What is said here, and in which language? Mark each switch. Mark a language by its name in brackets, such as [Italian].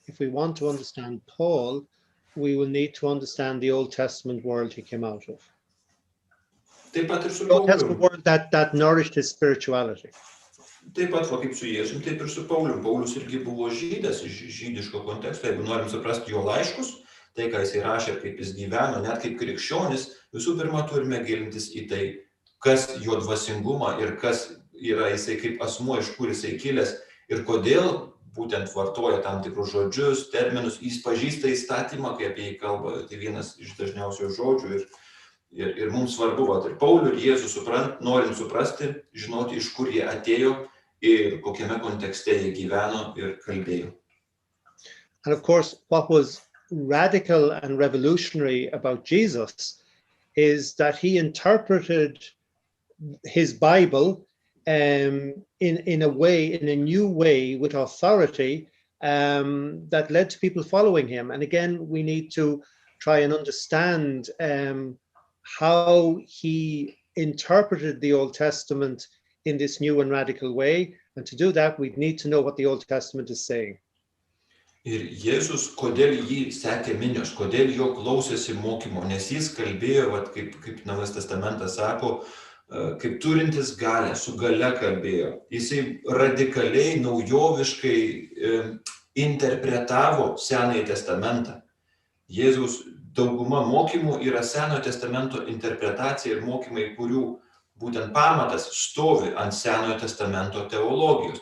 [English] If we want to understand Paul, we will need to understand the Old Testament world he came out of. [Lithuanian] Taip pat ir su [English] The Old Testament [Lithuanian] Paulium. [English] world that nourished his spirituality. [Lithuanian] Taip pat kaip su Jėzum, taip ir su Paulium. Paulius irgi buvo žydas iš žydiško konteksto. Jeigu norim suprasti jo laiškus, tai ką jisai rašė ir kaip jis gyveno, net kaip krikščionis, visų pirma turime gilintis į tai, kas jo dvasingumą ir kas yra jisai kaip asmuo, iš kur jisai kilęs ir kodėl būtent vartoja tam tikrus žodžius, terminus, jis pažįsta įstatymą, kai apie jį kalba, tai vienas iš dažniausių žodžių ir mums svarbu, ir Paulių ir Jėzų norint suprasti, žinoti, iš kur jie atėjo ir kokiame kontekste jie gyveno ir kalbėjo. [English] And of course, what was radical and revolutionary about Jesus is that he interpreted his Bible in a way, in a new way, with authority that led to people following him. And again, we need to try and understand how he interpreted the Old Testament in this new and radical way. And to do that, we need to know what the Old Testament is saying. [Lithuanian] Ir Jėzus, kodėl jį sekė minios, kodėl jo klausėsi mokymo, nes jis kalbėjo, kaip Naujas testamentas sako, kaip turintis galę, su gale kalbėjo. Jisai radikaliai, naujoviškai interpretavo Senąjį testamentą. Jėzaus dauguma mokymų yra Senojo testamento interpretacija ir mokymai, kurių būtent pamatas stovi ant Senojo testamento teologijos.